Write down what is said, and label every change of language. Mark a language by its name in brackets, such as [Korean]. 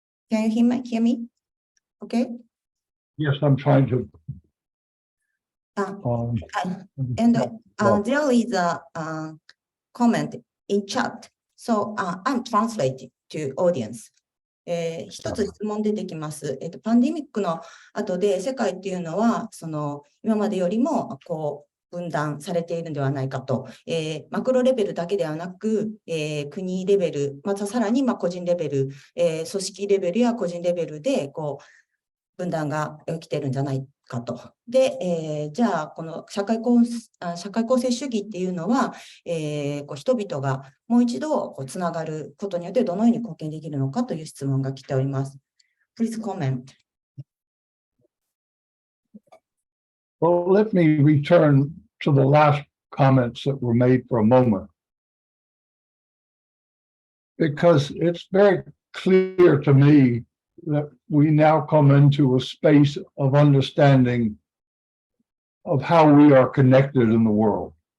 [English] Can you hear me? Okay. Yes, I'm trying to. And there is a comment in chat. So I'm translating to audience. [Japanese] 一つ質問出てきます。パンデミックの後で世界っていうのは今までよりも分断されているのではないかと、マクロレベルだけではなく、国レベル、またさらに個人レベル、組織レベルや個人レベルで分断が起きているんじゃないかと。で、じゃあこの社会構成主義っていうのは、人々がもう一度つながることによってどのように貢献できるのかという質問が来ております。 [English] Please comment. Well, let me return to the last comments that were made for a moment, because it's very clear to me that we now come into a space of understanding of how we are connected in the world.